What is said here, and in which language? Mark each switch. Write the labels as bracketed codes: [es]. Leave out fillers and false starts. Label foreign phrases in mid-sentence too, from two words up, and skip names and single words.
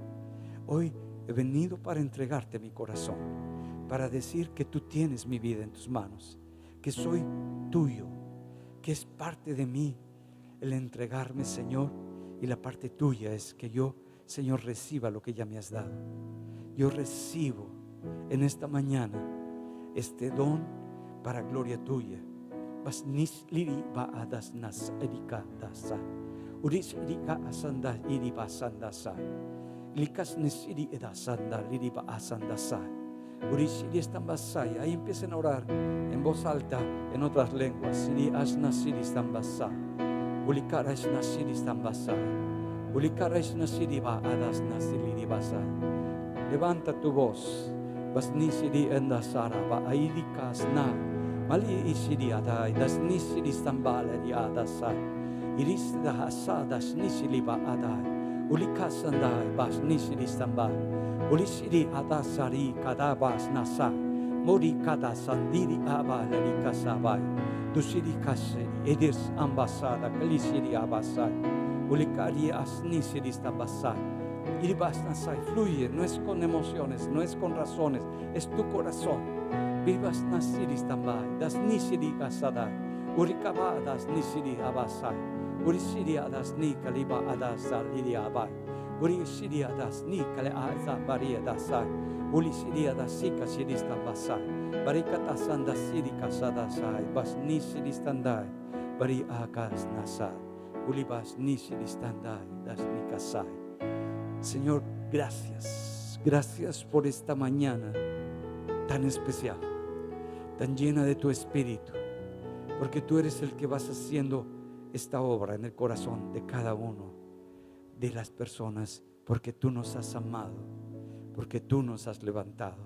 [es] Hoy he venido para entregarte mi corazón, para decir que tú tienes mi vida en tus manos, que soy tuyo, que es parte de mí el entregarme, Señor, y la parte tuya es que yo, Señor, reciba lo que ya me has dado. Yo recibo en esta mañana este don para gloria tuya. Basnis liri ba adas nas edika dasa. Uris edika asanda iri basandasa. Likas nis iri edasanda liri ba asandasa. Uris iri estambasai. Ahí empiecen a orar en voz alta en otras lenguas. Iri asnas iri estambasa. Ulikara asnas iri estambasa. Ulikara asnas iri ba adas nas iri basa. Levanta tu voz. Basnis iri endasara ba aidika asna. Mali isiri adai, das nisiri stambala di adasai. Iris da hasada nisili ba adai. Ulikasandai bas nisiri stambal. Ulisiri adasari kadabas nasa. Mori kada sandiri abala di kasabai. Dusiri kaseri edis ambasada kalisiri abasai. Ulikari as nisiri stambasai. Iribas nasai fluye, no es con emociones, no es con razones, es tu corazón. Vivas nasiri stambai, das nisiri kasadai, urikaba das nisiri abasai, urisiri adas ni kaliba adas saliri abai, urisiri adas ni kale aza baria dasai, urisiri adas sika siri stambasai, barikata sanda siri kasadasai, bas nisiri standai, bari akas nasai, ulibas nisiri standai, das nikasai. Señor, gracias, gracias por esta mañana tan especial, tan llena de tu espíritu, porque tú eres el que vas haciendo esta obra en el corazón de cada uno de las personas, porque tú nos has amado, porque tú nos has levantado.